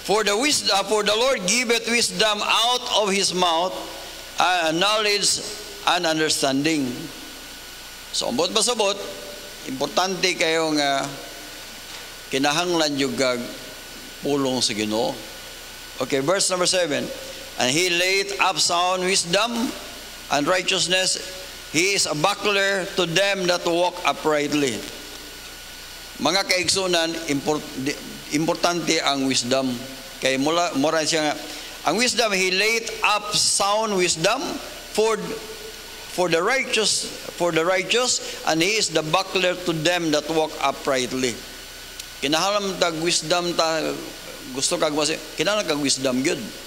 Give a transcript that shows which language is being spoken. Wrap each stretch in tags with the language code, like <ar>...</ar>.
<en>For the Lord giveth wisdom out of his mouth, knowledge and understanding.</en> <ceb>So, ambot pasabot, importante kayo nga kinahanglan yung pulong sa Ginoo.</ceb> <en>Okay, verse number 7. And he laid up sound wisdom and righteousness. He is a buckler to them that walk uprightly.</en> <ceb>Mga kaigsunan, importante ang wisdom. Kaya mura siya nga,</ceb> <en>ang wisdom, he laid up sound wisdom for the righteous, and he is the buckler to them that walk uprightly.</en> <ceb>Kinahanglan tag wisdom ta, gusto kag mas, kinahanglan kag wisdom gyud.</ceb>